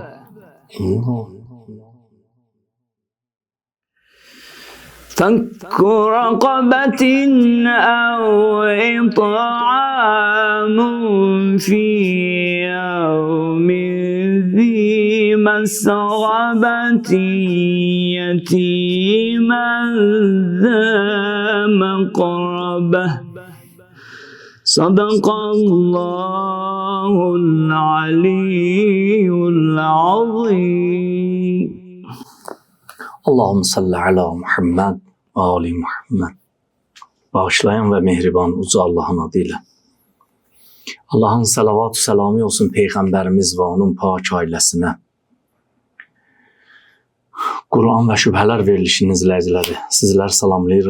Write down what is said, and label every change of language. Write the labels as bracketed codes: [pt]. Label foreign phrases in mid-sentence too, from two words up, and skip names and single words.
[ar] فك رقبة أو إطعام في يوم ذي مسغبة يتيما ذا مقربة. صدق الله العلي العظيم. اللهم صل على محمد وآل محمد. [az] Bağışlayan ve mehriban uca Allah'ın adıyla. Allah'ın salavat-ı selamı olsun Peyğəmbərimiz və onun pak ailəsinə. Quran və şübhələr verilişinin izləyiciləri, sizləri salamlayırıq.